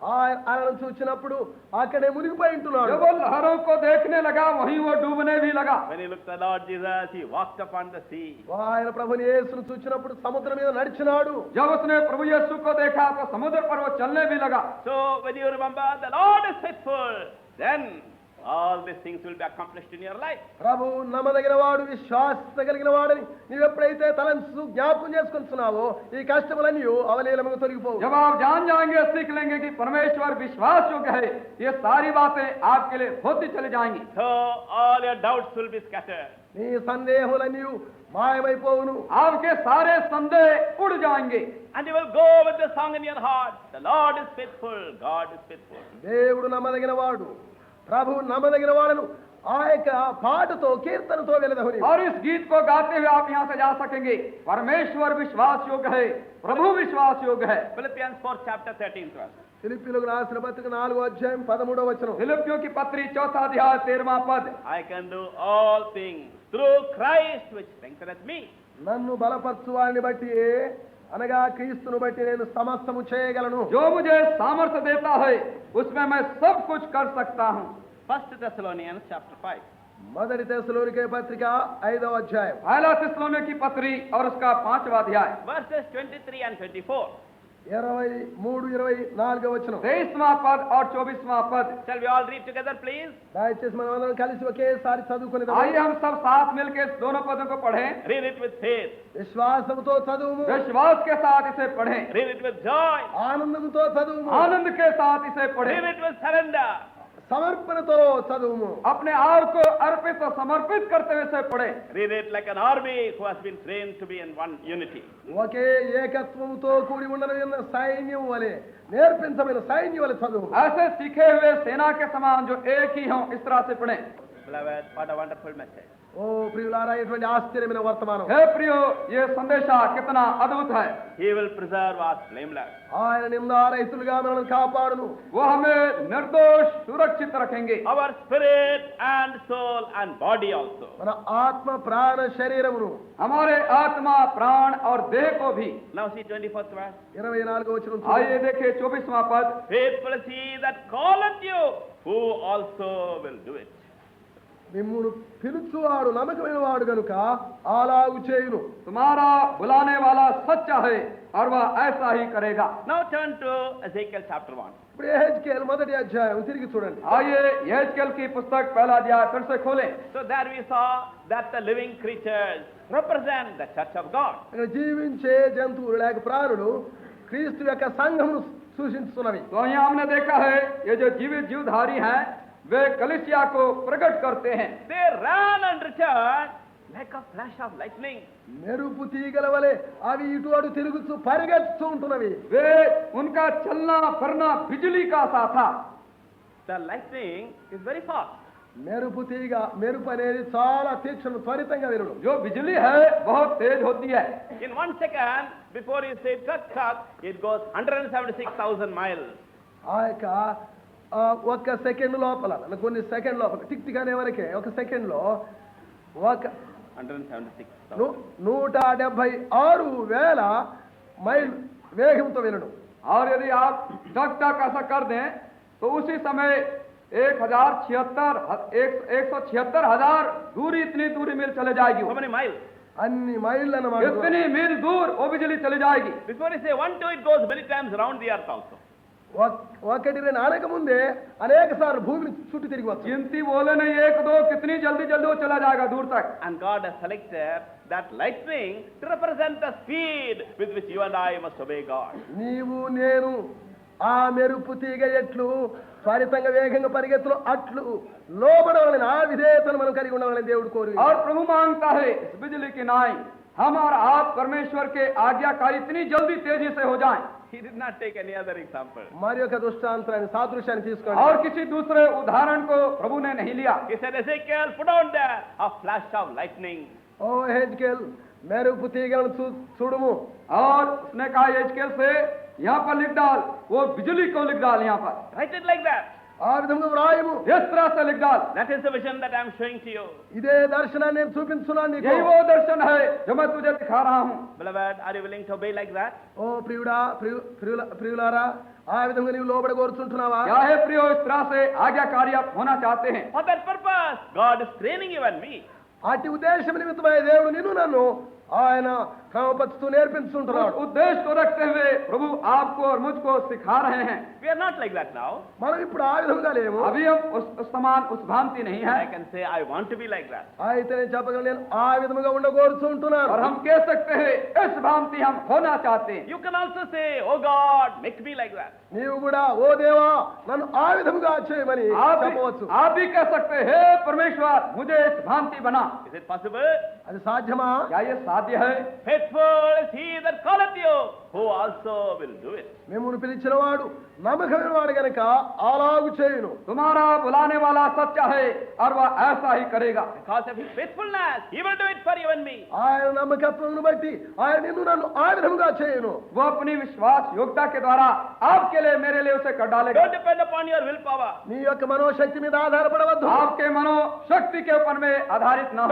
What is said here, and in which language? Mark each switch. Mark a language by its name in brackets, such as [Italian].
[Telugu] ఆ అలలను చూసినప్పుడు అక్కడే మునిగిపోయి ఉంటున్నాడు. [Hindi] जब वो लहरों को देखने लगा वहीं वो डूबने भी लगा। [English] When he looked at the Lord Jesus, he walked upon the sea. [Telugu] ఆయన ప్రభుని యేసును చూసినప్పుడు సముద్రం మీద నడిచినాడు. [Hindi] जब उसने प्रभु यीशु को देखा तो समुद्र पर वो चलने भी लगा। [English] So when you remember the Lord is faithful, then all these things will be accomplished in your life. [Telugu] ప్రభు నమ్మదగిన వాడు, విశ్వాసత కలిగిన వాడని నీవు ఎప్పుడైతే తలంచు జ్ఞాపకం చేసుకుంటున్నావో ఈ కష్టములన్నీ అవలీలముగా తొలగిపోవు. [Hindi] जब आप जान जाएंगे, सीख लेंगे कि परमेश्वर विश्वास योग्य है, ये सारी बातें आपके लिए होती चली जाएंगी। [English] So all your doubts will be scattered. [Telugu] నీ సందేహములన్నీ మాయమైపోవును. [Hindi] आपके सारे संदेह उड़ जाएंगे। [English] And you will go with the song in your heart. The Lord is faithful. God is faithful. [Telugu] దేవుడు నమ్మదగిన వాడు, ప్రభు నమ్మదగిన వాడను ఆ యొక్క పాటతో కీర్తనతో వెళదవుని. [Hindi] और इस गीत को गाते हुए आप यहाँ से जा सकेंगे। परमेश्वर विश्वास योग्य है, प्रभु विश्वास योग्य है। [English] Philippians 4 chapter 13th verse. [Telugu] ఫిలిప్పీయులకు రాసిన పత్రిక 4వ అధ్యాయం 13వ వచనం. [Hindi] फिलिप्पियों की पत्री 4 अध्याय 13वां पद। [English] I can do all things through Christ which strengtheneth me. [Telugu] నన్ను బలపరచు వారిని బట్టి, అనగా క్రీస్తును బట్టి నేను సమస్తము చేయగలను. [Hindi] जो मुझे सामर्थ्य देता है उसमें मैं सब कुछ कर सकता हूँ। [English] 1 Thessalonians chapter 5. [Telugu] మొదటి తెస్సలోనికే పత్రిక 5వ అధ్యాయం [Hindi] पहला थिस्सलुनीके की पत्री और उसका 5वां अध्याय [English] Verses 23 and 24. [Telugu] 23-24వ వచనం. [Hindi] 23वां पद और 24वां पद। [English] Shall we all read together, please? [Telugu] దయచేసి మనం అందరం కలిసి ఒకేసారి చదువుకుని [Hindi] आइए हम सब साथ मिलकर इस दोनों पदों को पढ़ें। [English] Read it with faith. [Telugu] విశ్వాసముతో చదువుము, [Hindi] विश्वास के साथ इसे पढ़ें, [English] Read it with joy. [Telugu] ఆనందముతో చదువుము, [Hindi] आनंद के साथ इसे [English] Read [Hindi] पढ़ें, [English] it with surrender. [Telugu] సమర్పణతో చదువుము. [Hindi] अपने आप को अर्पित और समर्पित करते हुए इसे पढ़ें। [English] Read it like an army who has been trained to be in one unity. [Telugu] ఒకే ఏకత్వముతో కూడి ఉండన సైన్యం వలె, నేర్పించబడిన సైన్యం వలె చదువు. [Hindi] ऐसे सीखे हुए सेना के समान जो एक ही हों, इस तरह से पढ़ें। [English] Beloved, what a wonderful message. [Telugu] ఓ ప్రియులారా, ఎటువంటి ఆశ్చర్యమైన వర్తమానం. [Hindi] हे प्रियो, ये संदेशा कितना अद्भुत है। [English] He will preserve us blameless. [Telugu] ఆయన నిందారహితులుగా మనల్ని కాపాడును. [Hindi] वो हमें निर्दोष सुरक्षित रखेंगे। [English] Our spirit and soul and body also. [Telugu] మన ఆత్మ, ప్రాణ, శరీరమును. [Hindi] हमारे आत्मा, प्राण और देह को भी। [English] Now see 24th verse. [Telugu] 24వ వచనం. [Hindi] आइए देखिए 24वां पद। [English] Faithful is he that calleth you, who also will do it. [Telugu] మిమ్మును పిలుచువాడు నమ్మకమైన వాడు గనుక అలాగు చేయును. [Hindi] तुम्हारा बुलाने वाला सच्चा है और वह ऐसा ही करेगा. [English] Now turn to Ezekiel chapter 1. [Telugu] ఇప్పుడు యెహెజ్కేలు మొదటి అధ్యాయం తిరిగి చూడండి. [Hindi] आइए यहेजकेल की पुस्तक पहला अध्याय फिर से खोलें. [English] So there we saw that the living creatures represent the church of God. [Telugu] ఇక్కడ జీవించే జంతువులు లేక ప్రాణులు క్రీస్తు యొక్క సంఘమును సూచించుతున్నవి. [Hindi] तो यहाँ हमने देखा है ये जो जीवित जीवधारी हैं वे कलीसिया को प्रकट करते हैं. [English] They ran and returned like a flash of lightning. [Telugu] మెరుపు తీగల వలె అవి ఇటు అటు తిరుగుతూ పరిగెత్తుతూ ఉంటున్నవి. [Hindi] वे उनका चलना फिरना बिजली का सा था. [English] The lightning is very fast. [Telugu] మెరుపు తీగ మెరుపు అనేది చాలా తీక్షణ త్వరితంగా వినడం. [Hindi] जो बिजली है बहुत तेज होती है. [English] In 1 second, before you say cut, cut, it goes 176,000 miles. [Telugu] ఆ యొక్క ఒక్క సెకండ్ లోపల కొన్ని సెకండ్ లోపల టిక్ టిక్ అనే వరకే ఒక సెకండ్ లో ఒక 176,000. 176,000 మైల్ వేగంతో వినడం. [Hindi] और यदि आप टक टक ऐसा कर दें तो उसी समय 176,000 दूरी इतनी दूरी मील चले जाएगी. [English] How many miles? [Telugu] అన్ని మైళ్ళు అన్నమాట. [Hindi] इतनी मील दूर वो बिजली चली जाएगी. [English] Before you say 1, 2, it goes many times around the earth also. [Telugu] ఒకటి రెండు అనక ముందే అనేక సార్లు భూమిని చుట్టూ తిరిగి వస్తుంది. [Hindi] गिनती बोले नहीं 1, 2 कितनी जल्दी जल्दी वो चला जाएगा दूर तक. [English] And God has selected that lightning to represent the speed with which you and I must obey God. [Telugu] నీవు నేను ఆ మెరుపు తీగ ఎట్లు త్వరితంగా వేగంగా పరిగెత్తులు అట్లు లోబడవాలని ఆ విధేయతను మనం కలిగి ఉండాలని దేవుడు కోరి. [Hindi] और प्रभु मांगता है इस बिजली की नाई हम और आप परमेश्वर के आज्ञाकारी इतनी जल्दी तेजी से हो जाएं. [English] He did not take any other example. [Telugu] మరి యొక్క దృష్టాంతాన్ని సాదృశ్యాన్ని తీసుకోండి. [Hindi] और किसी दूसरे उदाहरण को प्रभु ने नहीं लिया. [English] He said, Ezekiel, put on there a flash of lightning. [Telugu] ఓ యెహెజ్కేల్ మెరుపు తీగలను చూడుము. [Hindi] और उसने कहा यहेजकेल से यहाँ पर लिख डाल वो बिजली को लिख डाल यहाँ पर [English] Write it like that. [Telugu] ఆ విధంగా వ్రాయము. [Hindi] इस तरह से लिख डाल. [English] That is the vision that I am showing to you. [Telugu] ఇదే దర్శనాన్ని నేను చూపించున్నాను నీకు. [Hindi] यही वो दर्शन है जो मैं तुझे दिखा रहा हूँ. [English] Beloved, are you willing to obey like that? [Telugu] ఓ ప్రియుడా ప్రియులారా ఆ విధంగా నీవు లోబడి కోరుచుంటున్నావా? [Hindi] क्या है प्रियो इस तरह से आज्ञाकारी आप होना चाहते हैं. [English] For that purpose, God is training you and me. [Telugu] అట్టి ఉద్దేశం నిమిత్తమై దేవుడు నిన్ను నన్ను ఆయన క్రమపరుస్తూ నేర్పించుంటున్నాడు. [Hindi] उस उद्देश्य को रखते हुए प्रभु आपको और मुझको सिखा रहे हैं. [English] We are not like that now. [Telugu] మనం ఇప్పుడు ఆ విధంగా లేము. [Hindi] अभी हम उस समान उस भ्रांति नहीं है. [English] I can say, I want to be like that. [Telugu] అయితే నేను చెప్పగలను నేను ఆ విధంగా ఉండగోరుచుంటున్నాను. [Hindi] और हम कह सकते हैं इस भ्रांति हम होना चाहते हैं. [English] You can also say, oh God, make me like that. [Telugu] నీవు కూడా ఓ దేవా నన్ను ఆ విధంగా చేయమని చెప్పవచ్చు. [Hindi] आप भी कह सकते हैं हे परमेश्वर मुझे इस भ्रांति बना. [English] Is it possible? [Telugu] అది సాధ్యమా? [Hindi] क्या ये साध्य है? [English] Faithful is he that calleth you, who also will do it. [Telugu] మిమ్మును పిలిచిన వాడు నమ్మకమైన వాడు గనక అలాగు చేయును. [Hindi] तुम्हारा बुलाने वाला सच्चा है और वह ऐसा ही करेगा. [English] Because of his faithfulness, he will do it for you and me. [Telugu] ఆయన నమ్మకత్వమును బట్టి ఆయన నిన్ను నన్ను ఆ విధంగా చేయును. [Hindi] वो अपनी विश्वास योग्यता के द्वारा आपके लिए मेरे लिए उसे कर डालेगा. [English] Don't depend upon your willpower. [Telugu] నీ యొక్క మనోశక్తి మీద ఆధారపడవద్దు. [Hindi] आपके मनोशक्ति के ऊपर में आधारित न हो.